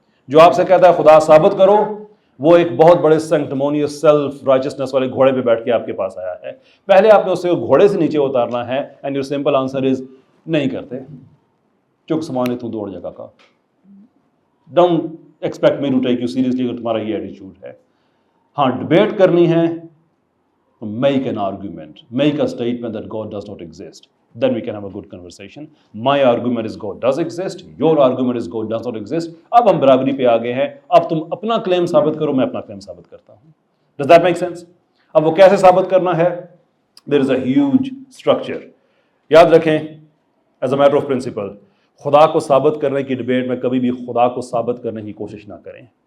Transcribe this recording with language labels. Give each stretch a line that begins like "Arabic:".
Urdu: جو آپ سے کہتا ہے خدا ثابت کرو وہ ایک بہت بڑے سینکٹمونیس سیلف رائچسنس والے گھوڑے پہ بیٹھ کے آپ کے پاس آیا ہے. پہلے آپ نے اسے گھوڑے سے نیچے اتارنا ہے.
English: and your simple answer is
Urdu: نہیں کرتے, چک سمانے تو دوڑ جگہ کا.
English: don't expect me to take you seriously
Urdu: اگر تمہارا یہ ایٹیچیوڈ ہے. ہاں ڈبیٹ کرنی ہے,
English: make an argument, make a statement that God does not exist, then we can have a good conversation. My argument is God does exist, your argument is God does not exist.
Urdu: اب ہم برابری پہ آگے ہیں, اب تم اپنا کلیم ثابت کرو, میں اپنا کلیم ثابت کرتا ہوں.
English: Does that make sense?
Urdu: اب وہ کیسے ثابت کرنا ہے؟
English: There is a huge structure.
Urdu: یاد رکھیں
English: as a matter of principle,
Urdu: خدا کو ثابت کرنے کی ڈبیٹ میں کبھی بھی خدا کو ثابت کرنے کی کوشش نہ کریں.